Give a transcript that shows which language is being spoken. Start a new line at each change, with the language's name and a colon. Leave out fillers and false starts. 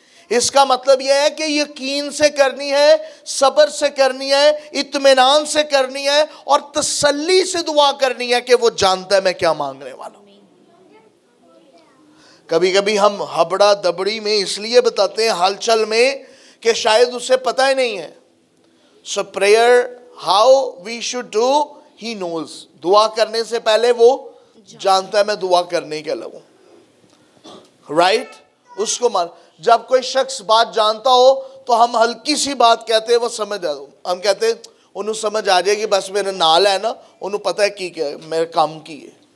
Urdu: اس کا مطلب یہ ہے کہ یقین سے کرنی ہے, صبر سے کرنی ہے, اطمینان سے کرنی ہے, اور تسلی سے دعا کرنی ہے کہ وہ جانتا ہے میں کیا مانگنے والا ہوں. کبھی کبھی ہم ہبڑا دبڑی میں اس لیے بتاتے ہیں, ہلچل میں, کہ شاید اسے پتہ ہی نہیں ہے.
English: So prayer, how we should do, he knows.
Urdu: دعا کرنے سے پہلے وہ جانتا ہے میں دعا کرنے کے لگوں. Right? اس کو مان. جب کوئی شخص بات جانتا ہو تو ہم ہلکی سی بات کہتے ہیں وہ سمجھ آ. ہم کہتے ہیں انہوں سمجھ آ جائے گی, بس میرے نال ہے نا, انہوں پتہ ہے کی کیا ہے, میرے کام کی ہے.